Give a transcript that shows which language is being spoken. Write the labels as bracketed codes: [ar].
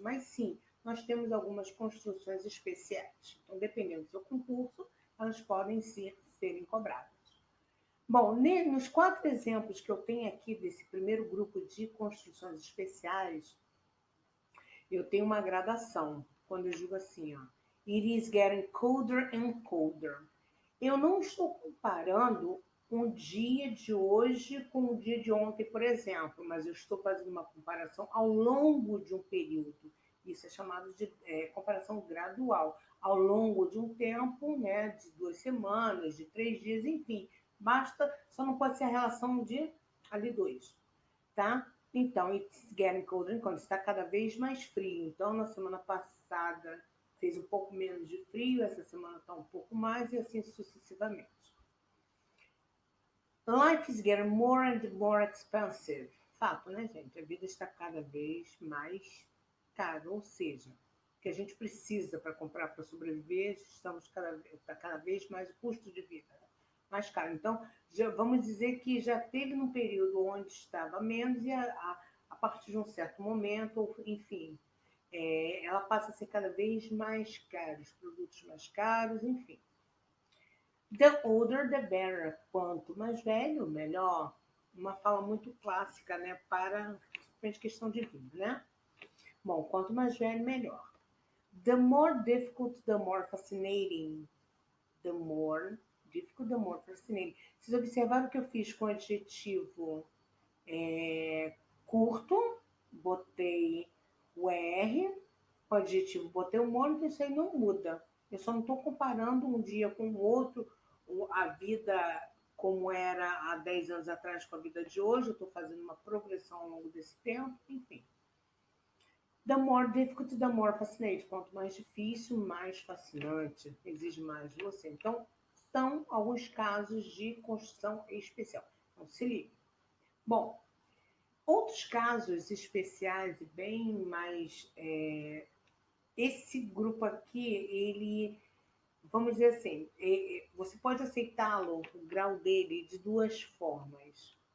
[pt] Mas sim, nós temos algumas construções especiais. Então, dependendo do seu concurso, elas podem serem cobradas. Bom, nos 4 exemplos que eu tenho aqui desse primeiro grupo de construções especiais, eu tenho uma gradação. Quando eu digo assim, ó, [en] it is getting colder and colder. [pt] Eu não estou comparando um dia de hoje com o dia de ontem, por exemplo, mas eu estou fazendo uma comparação ao longo de um período. Isso é chamado de comparação gradual. Ao longo de um tempo, né, de 2 semanas, de 3 dias, enfim. Basta, só não pode ser a relação de ali 2, tá? Então, [en] it's getting colder, [pt] quando está cada vez mais frio. Então, na semana passada fez um pouco menos de frio, essa semana está um pouco mais e assim sucessivamente. [en] Life is getting more and more expensive. [pt] Fato, né, gente? A vida está cada vez mais cara, ou seja, o que a gente precisa para comprar para sobreviver, está cada vez mais o custo de vida mais caro. Então, vamos dizer que já teve num período onde estava menos e a partir de um certo momento, enfim, ela passa a ser cada vez mais cara, os produtos mais caros, enfim. [en] The older, the better. [pt] Quanto mais velho, melhor. Uma fala muito clássica, né? Para questão de vida, né? Bom, quanto mais velho, melhor. [en] The more difficult, the more fascinating. The more difficult, the more fascinating. [pt] Vocês observaram que eu fiz com adjetivo curto, botei o R, com adjetivo botei o more, então isso aí não muda. Eu só não estou comparando um dia com o outro, a vida como era há 10 anos atrás com a vida de hoje, eu estou fazendo uma progressão ao longo desse tempo, enfim. [en] The more difficult, the more fascinating. [pt] Quanto mais difícil, mais fascinante, exige mais de você. Então, são alguns casos de construção especial. Então, se liga. Bom, outros casos especiais e bem mais... esse grupo aqui, ele... Vamos dizer assim, você pode aceitá-lo, o grau dele, de 2 formas.